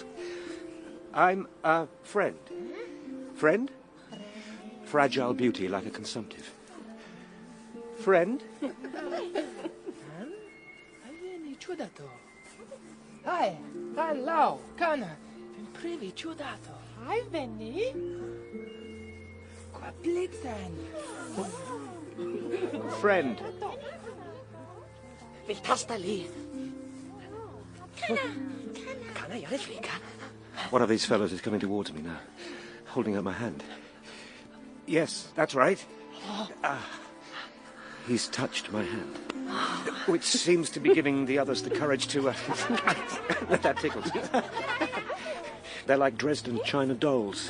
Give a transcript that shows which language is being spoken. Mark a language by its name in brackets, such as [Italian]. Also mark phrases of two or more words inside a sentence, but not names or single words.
[English] I'm a friend. Friend? Fragile beauty, like a consumptive. Friend? Hi, hello, Connor. Privi ciudato. Hi, Benny. Qua blitzen. Friend. Viltastali. Kana yariflika. One of these fellows is coming towards me now, holding out my hand. Yes, that's right. He's touched my hand, which seems to be giving the others the courage to... that tickles. They're like Dresden china dolls.